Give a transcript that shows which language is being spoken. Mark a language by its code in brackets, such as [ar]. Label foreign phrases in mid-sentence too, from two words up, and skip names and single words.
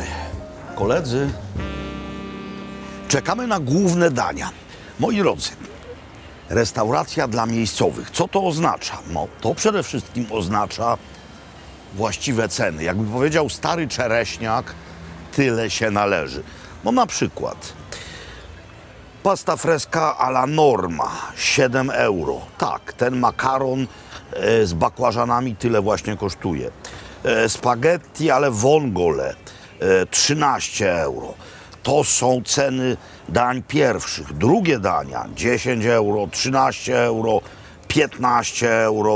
[pl] Koledzy, czekamy na główne dania. Moi drodzy, restauracja dla miejscowych. Co to oznacza? No, to przede wszystkim oznacza właściwe ceny. Jakby powiedział stary czereśniak, tyle się należy. No na przykład [it] pasta fresca alla norma, [pl] 7 euro. Tak, ten makaron z bakłażanami tyle właśnie kosztuje. [it] Spaghetti ale vongole, 13 euro. [pl] To są ceny dań pierwszych. Drugie dania 10 euro, 13 euro, 15 euro.